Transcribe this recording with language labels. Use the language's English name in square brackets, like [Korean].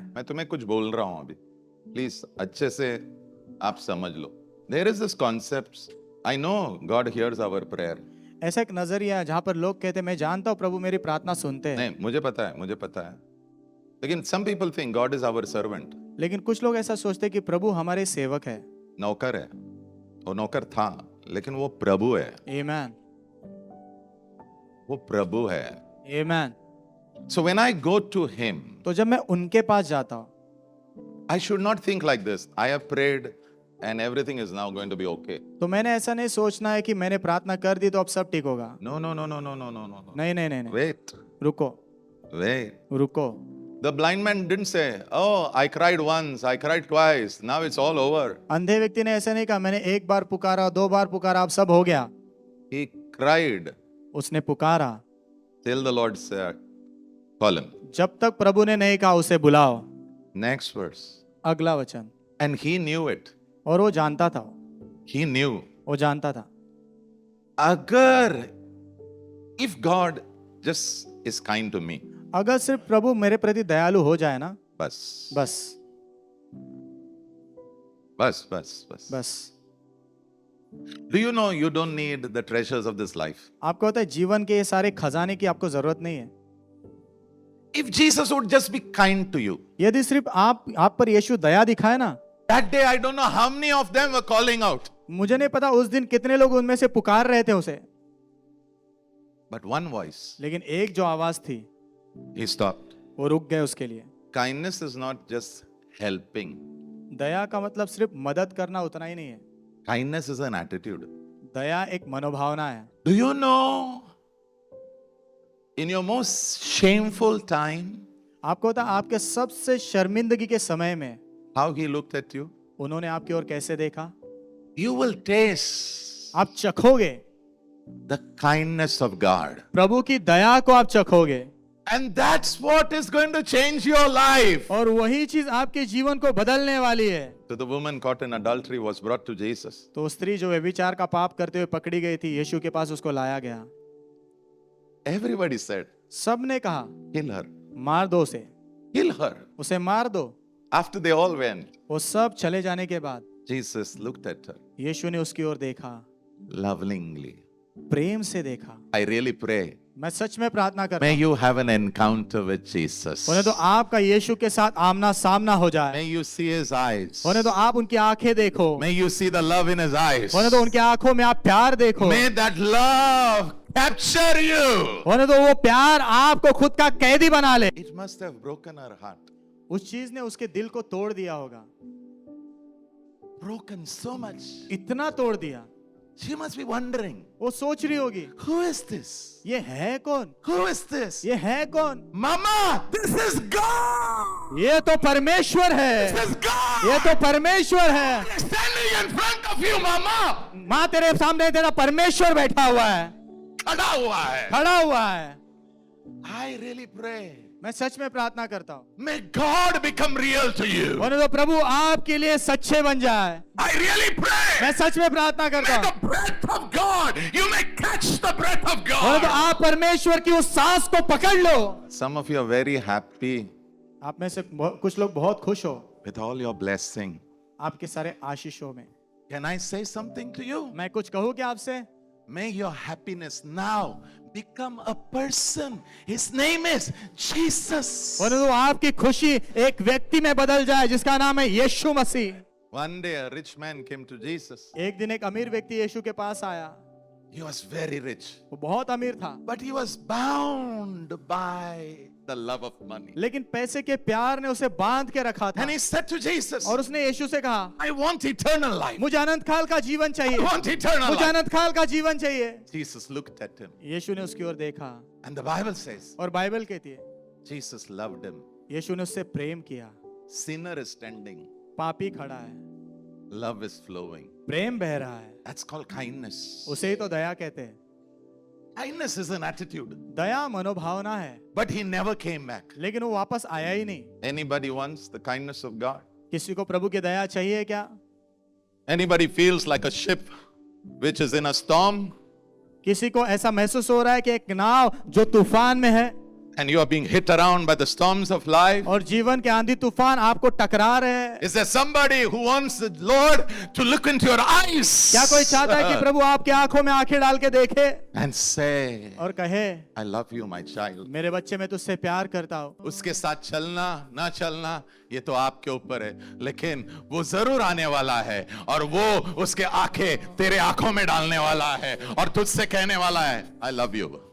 [Hindi] मैं तुम्हें कुछ बोल रहा हूं अभी, प्लीज अच्छे से आप समझ लो। [English] There is this concept. I know God hears our prayer. [Hindi] ऐसा एक नजरिया है जहाँ पर लोग कहते हैं मैं जानता हूँ प्रभु मेरी प्रार्थना सुनते हैं, नहीं, मुझे पता है, मुझे पता है। लेकिन [English] some people think God is our servant. [Hindi] लेकिन कुछ लोग ऐसा सोचते हैं कि प्रभु हमारे सेवक है। नौकर है, वो नौकर था, लेकिन वो प्रभु है। आमेन वो प्रभु है। आमेन। [English] So when I go to him, [Hindi] तो जब मैं उनके पास जाता हूँ [English] I should not think like this. I have prayed and everything is now going to be okay. [Hindi] तो मैंने ऐसा नहीं सोचना है कि मैंने प्रार्थना कर दी तो अब सब ठीक होगा। [English] No, no, no, no, no, no, no, no. [Hindi] नहीं नहीं नहीं नहीं, [English] Wait, [Hindi] रुको [English] wait. [Hindi] रुको। [English] The blind man didn't say, "Oh, I cried once, I cried twice, now it's all over." [Hindi] अंधे व्यक्ति ने ऐसा नहीं कहा मैंने एक बार पुकारा, दो बार पुकारा, अब सब हो गया। [English] He cried [Hindi] उसने पुकारा [English] till the Lord said, "Call him." [Hindi] जब तक प्रभु ने नहीं कहा उसे बुलाओ। [English] Next verse. [Hindi] अगला वचन। [English] And he knew it. [Hindi] और वो जानता था, [English] He knew. [Hindi] वो जानता था। Agar, [English] if God just is kind to me, [Hindi] अगर सिर्फ प्रभु मेरे प्रति दयालु हो जाए ना, bas, बस bas, bas, bas. बस। [English] Do you know you don't need the treasures of this life? [Hindi] आपको पता है जीवन के ये सारे खजाने की आपको जरूरत नहीं है। [English] If Jesus would just be kind to you, [Hindi] यदि सिर्फ आप पर यीशु दया दिखाए ना, [English] that day I don't know how many of them were calling out. [Hindi] मुझे नहीं पता उस दिन कितने लोग उनमें से पुकार रहे थे उसे, [English] But one voice, [Hindi] लेकिन एक जो आवाज थी [English] he stopped. [Hindi] वो रुक गए उसके लिए। [English] Kindness is not just helping. [Hindi] दया का मतलब सिर्फ मदद करना उतना ही नहीं है। [English] Kindness is an attitude. [Hindi] दया एक मनोभावना है। [English] Do you know, in your most shameful time, [Hindi] आपको पता आपके सबसे शर्मिंदगी के समय में [English] how he looked at you? [Hindi] उन्होंने आपकी ओर कैसे देखा? [English] You will taste [Hindi] आप चखोगे [English] the kindness of God. [Hindi] प्रभु की दया को, आप चखोगे [English] And that's what is going to change your life. [Hindi] और वही चीज आपके जीवन को बदलने वाली है। [English] So the woman caught in adultery was brought to Jesus. [Hindi] तो स्त्री जो व्यभिचार का पाप करते हुए पकड़ी गई थी, यीशु के पास उसको लाया गया। [English] Everybody said, [Hindi] सब ने कहा [English] "Kill her, [Hindi] मार दो उसे, [English] kill her." [Hindi] उसे मार दो। [English] After they all went, [Hindi] वो सब चले जाने के बाद [English] Jesus looked at her [Hindi] यीशु ने उसकी ओर देखा, [English] lovingly. [Hindi] प्रेम से देखा। [English] I really pray, [Hindi] मैं सच में प्रार्थना करता [English] may [Hindi] हूँ, [English] you have an encounter with Jesus. [Hindi] होने तो आपका यीशु के साथ आमना सामना हो जाए, [English] May you see his eyes. [Hindi] होने तो आप उनकी आंखें देखो, [English] May you see the love in his eyes. [Hindi] होने तो उनकी आंखों में आप प्यार देखो, [English] May that love capture you. [Hindi] होने तो वो प्यार आपको खुद का कैदी बना ले। [English] It must have broken her heart. [Hindi] उस चीज ने उसके दिल को तोड़ दिया होगा, [English] Broken so much. [Hindi] इतना तोड़ दिया। [English] She must be wondering, [Hindi] वो सोच रही होगी [English] who is this? [Hindi] ये है कौन, [English] Who is this? [Hindi] ये है कौन? [English] Mama, this is God. [Hindi] ये तो परमेश्वर है, [English] This is God. [Hindi] ये तो परमेश्वर है। [English] Standing in front of you, Mama. [Hindi] माँ तेरे सामने तेरा परमेश्वर बैठा हुआ है, खड़ा हुआ है. खड़ा हुआ है। [English] I really pray. [Hindi] मैं सच में प्रार्थना करता हूँ [English] May God become real to you. [Hindi] होने दो प्रभु आपके लिए सच्चे बन जाए। [English] I really pray. [Hindi] मैं सच में प्रार्थना करता [English] May [Hindi] हूँ [English] the breath of God, you may catch the breath of [Hindi] होने दो [English] God. [Hindi] आप परमेश्वर की उस सांस को पकड़ लो। [English] Some of you are very happy [Hindi] आप में से कुछ लोग बहुत खुश हो [English] with all your blessing. [Hindi] आपके सारे आशीषों में। [English] Can I say something to you? [Hindi] मैं कुछ कहूँ क्या आपसे? [English] May your happiness now become a person. His name is Jesus. [Hindi] होने दो आपकी खुशी एक व्यक्ति में बदल जाए जिसका नाम है यीशु मसीह। [English] One day a rich man came to Jesus. [Hindi] एक दिन एक अमीर व्यक्ति यीशु के पास आया। [English] He was very rich, [Hindi] वो बहुत अमीर था [English] but he was bound by the love of money. [Hindi] लेकिन पैसे के प्यार ने उसे बांध के रखा था। [English] And he said to Jesus, [Hindi] और उसने यीशु से कहा [English] I want eternal life. [Hindi] मुझे अनंत काल का जीवन चाहिए। [English] I want eternal [Hindi] मुझे [English] life. [Hindi] अनंत काल का जीवन चाहिए। [English] Jesus looked at him. [Hindi] यीशु ने उसकी ओर देखा [English] And the Bible says, [Hindi] और बाइबल कहती है [English] Jesus loved him. [Hindi] यीशु ने उससे प्रेम किया। [English] Sinner is standing. [Hindi] पापी खड़ा है, [English] Love is flowing. [Hindi] प्रेम बह रहा है, [English] That's called kindness. [Hindi] उसे ही तो दया कहते हैं। [English] Kindness is an attitude. [Hindi] दया मनोभावना है, [English] But he never came back. [Hindi] लेकिन वो वापस आया ही नहीं। [English] Anybody wants the kindness of God? [Hindi] किसी को प्रभु की दया चाहिए क्या? [English] Anybody feels like a ship which is in a storm [Hindi] किसी को ऐसा महसूस हो रहा है कि एक नाव जो तूफान में है [English] and you are being hit around by the storms of life? [Hindi] और जीवन के आंधी तूफान आपको टकरा रहे हैं? [English] Is there somebody who wants the Lord to look into your eyes [Hindi] क्या कोई चाहता है कि प्रभु आपकी आंखों में आंखें डाल के देखे [English] and say, [Hindi] और कहे [English] I love you, my child? [Hindi] मेरे बच्चे मैं तुझसे प्यार करता हूँ। उसके साथ चलना ना चलना ये तो आपके ऊपर है, लेकिन वो जरूर आने वाला है और वो उसके आंखें तेरे आंखों में डालने वाला है और तुझसे कहने वाला है, [English] I love you.